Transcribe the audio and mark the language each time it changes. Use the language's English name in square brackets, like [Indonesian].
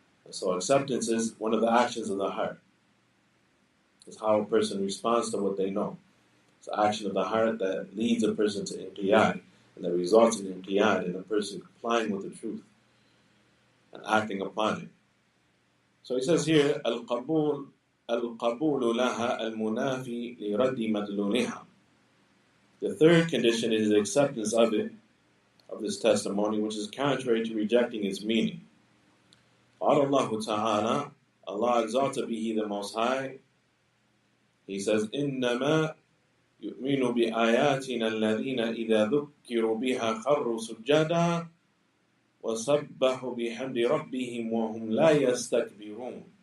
[English] So acceptance is one of the actions of the heart. It's how a person responds to what they know. It's the action of the heart that leads a person to inqiyad, and that results in inqiyad, in a person complying with the truth and acting upon it. [Arabic] So he says here, القبول لها المنافي لرد مدلولها. [English] The third condition is the acceptance of it, of this testimony, which is contrary to rejecting its meaning. Allah Ta'ala, Allah exalted be He the Most High. [Arabic] He says, إِنَّمَا يُؤْمِنُ بِآيَاتِنَا الَّذِينَ إِذَا ذُكِّرُوا بِهَا خَرُّوا سُجَّدًا وَسَبَّحُوا بِحَمْدِ رَبِّهِمْ وَهُمْ لَا يَسْتَكْبِرُونَ.